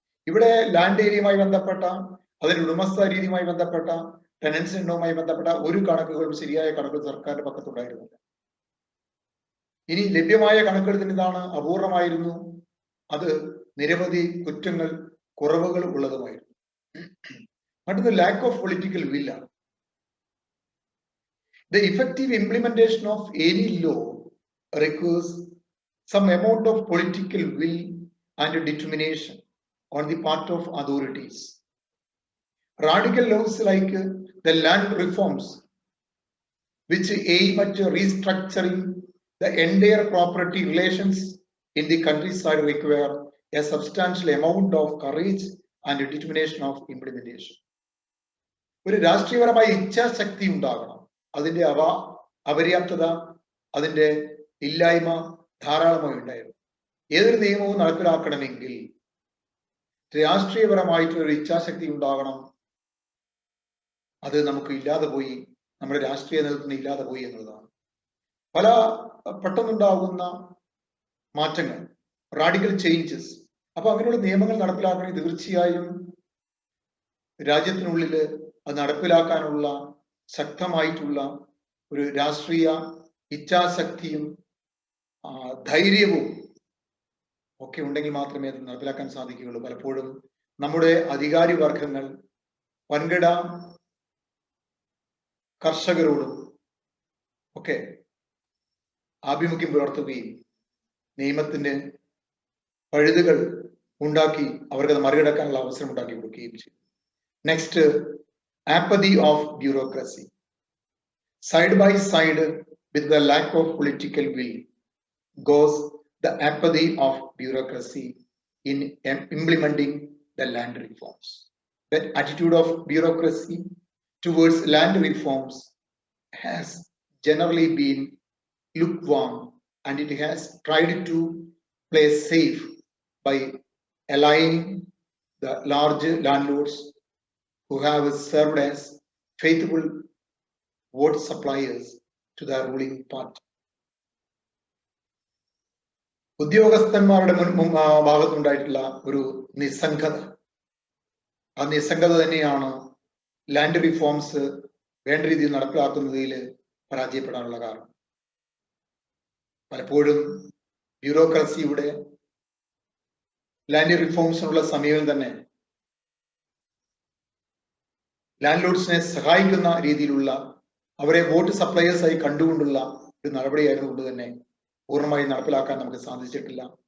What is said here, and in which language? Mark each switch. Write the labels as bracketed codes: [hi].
[ml] ഇവിടെ ലാൻഡ് ഏരിയയുമായി ബന്ധപ്പെട്ട, അതിന്റെ ഉടമസ്ഥ രീതിയുമായി ബന്ധപ്പെട്ട, ടെനൻസ് എണ്ണവുമായി ബന്ധപ്പെട്ട ഒരു കണക്കുകളും ശരിയായ കണക്കുകൾ സർക്കാരിന്റെ പക്കത്തുണ്ടായിരുന്നില്ല. ഇനി ലഭ്യമായ കണക്കുകൾ തന്നെ ഇതാണ്, അപൂർണമായിരുന്നു. അത് നിരവധി കുറ്റങ്ങൾ, കുറവുകൾ ഉള്ളതുമായിരുന്നു. അടുത്ത [en] Lack of political will. The effective implementation of any law requires some amount of political will and determination on the part of authorities. Radical laws like the land reforms, which aim at restructuring the entire property relations in the countryside, require a substantial amount of courage and determination of implementation. [ml] ഒരു രാഷ്ട്രീയപരമായ ഇച്ഛാശക്തി ഉണ്ടാകണം. അതിന്റെ അപര്യാപ്തത, അതിന്റെ ഇല്ലായ്മ ധാരാളമായി ഉണ്ടായിരുന്നു. ഏതൊരു നിയമവും നടപ്പിലാക്കണമെങ്കിൽ രാഷ്ട്രീയപരമായിട്ടുള്ള ഇച്ഛാശക്തി ഉണ്ടാകണം. അത് നമുക്ക് ഇല്ലാതെ പോയി, നമ്മുടെ രാഷ്ട്രീയ നേതൃത്വത്തിന് ഇല്ലാതെ പോയി എന്നുള്ളതാണ്. പല പെട്ടെന്നുണ്ടാകുന്ന മാറ്റങ്ങൾ, റാഡിക്കൽ ചേഞ്ചസ്. അപ്പൊ അങ്ങനെയുള്ള നിയമങ്ങൾ നടപ്പിലാക്കണമെങ്കിൽ തീർച്ചയായും രാജ്യത്തിനുള്ളിൽ അത് നടപ്പിലാക്കാനുള്ള ശക്തമായിട്ടുള്ള ഒരു രാഷ്ട്രീയ ഇച്ഛാശക്തിയും ധൈര്യവും ഒക്കെ ഉണ്ടെങ്കിൽ മാത്രമേ അത് നടപ്പിലാക്കാൻ സാധിക്കുകയുള്ളൂ. പലപ്പോഴും നമ്മുടെ അധികാരി വർഗങ്ങൾ വൻകിട കർഷകരോടും ഒക്കെ ആഭിമുഖ്യം പുലർത്തുകയും നിയമത്തിന് പഴുതുകൾ ഉണ്ടാക്കി അവർക്കത് മറികടക്കാനുള്ള അവസരം ഉണ്ടാക്കി കൊടുക്കുകയും ചെയ്യും. [en] Next, apathy of bureaucracy. Side by side with the lack of political will goes the apathy of bureaucracy in implementing the land reforms. That attitude of bureaucracy towards land reforms has generally been lukewarm, and it has tried to play safe by allying the large landlords who have served as faithful vote suppliers to the ruling party. [ml] ഉദ്യോഗസ്ഥന്മാരുടെ ഭാഗത്തുണ്ടായിട്ടുള്ള ഒരു നിസ്സംഗത, ആ നിസ്സംഗത തന്നെയാണ് land reforms വേണ്ട രീതിയിൽ നടപ്പിലാക്കുന്നതിൽ പരാജയപ്പെടാനുള്ള കാരണം. പലപ്പോഴും ബ്യൂറോക്രസിയുടെ land റിഫോംസിനുള്ള സമീപനം തന്നെ ലാൻഡ് ലോഡ്സിനെ സഹായിക്കുന്ന രീതിയിലുള്ള, അവരെ വോട്ട് സപ്ലയേഴ്സായി കണ്ടുകൊണ്ടുള്ള ഒരു നടപടിയായിരുന്നുകൊണ്ട് തന്നെ പൂർണ്ണമായി നടപ്പിലാക്കാൻ നമുക്ക് സാധിച്ചിട്ടില്ല.